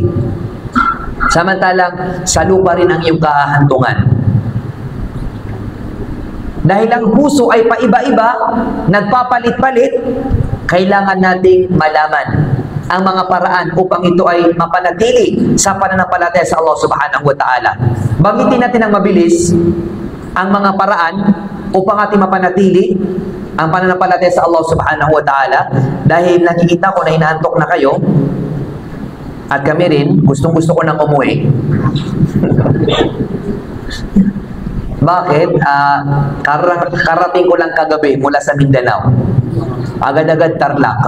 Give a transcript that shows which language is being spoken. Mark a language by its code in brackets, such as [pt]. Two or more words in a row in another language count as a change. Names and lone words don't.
[tl] Samantalang sa lupa rin ang iyong kahahantungan. Dahil ang puso ay paiba-iba, nagpapalit-palit, kailangan nating malaman ang mga paraan upang ito ay mapanatili sa pananampalataya sa [ar] الله سبحانه وتعالى. [tl] Banggitin natin ang mabilis ang mga paraan upang ating mapanatili ang pananampalataya sa [ar] الله سبحانه وتعالى, [tl] dahil nakikita ko na inaantok na kayo at kami rin, gustong-gusto ko nang umuwi. Bakit? Karating ko lang kagabi mula sa Mindanao. Agad-agad Tarlac.